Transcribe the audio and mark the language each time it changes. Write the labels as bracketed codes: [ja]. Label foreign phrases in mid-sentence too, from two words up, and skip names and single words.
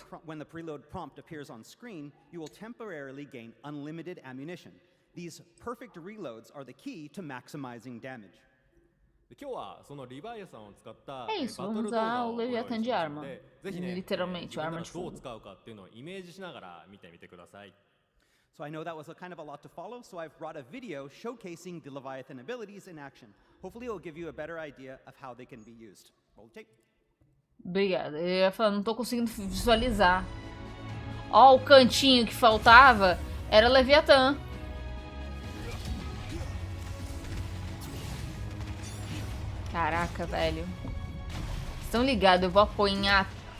[en] When the preload prompt appears on screen, you will temporarily gain unlimited ammunition. These perfect reloads are the key to maximizing damage. [ja] 今日はそのリバイアさんを使った [pt] isso, vamos usar o Leviathan de arma. [ja] ぜひね、 [pt] literalmente, arma de [ja] どう [pt] fogo. [ja] 使うかっていうのをイメージしながら見てみてください。 [en] So I know that was kind of a lot to follow, so I've brought a video showcasing the Leviathan abilities in action. Hopefully it will give you a better idea of how they can be used. Roll tape. [pt] Obrigada. Eu ia falar, não tô conseguindo visualizar. Ó, o cantinho que faltava era Leviathan. Caraca, velho. Estão ligados? Eu vou apanhar.